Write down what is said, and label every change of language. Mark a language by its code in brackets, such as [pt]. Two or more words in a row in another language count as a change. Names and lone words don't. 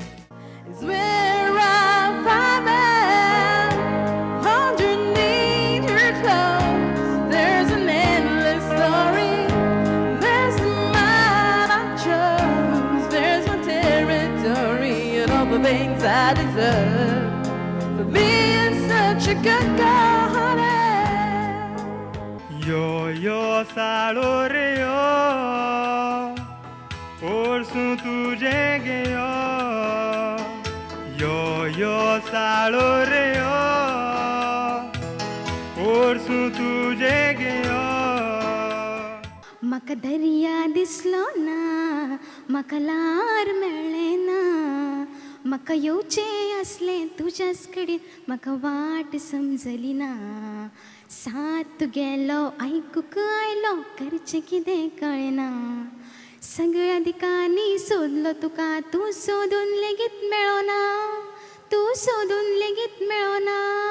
[en] It's where I find underneath your clothes. There's an endless story. There's the man I chose. There's my territory and all the things I deserve for being such a good girl, honey. [kok] Yo saloreyo, orsun tujengeyo. Yo saloreyo, orsun tujengeyo. मका दर्या दिसलो ना मका लार मेळ्ळे ना मका येवचे असले तुज्याच कडेन मका वाट समजली ना साथ गेलो आयकूक आयलो करचें कितें कळना सगळ्या दिकांनी सोदलो तुका तूं सोदून लेगीत मेळोना तूं सोदून लेगीत मेळोना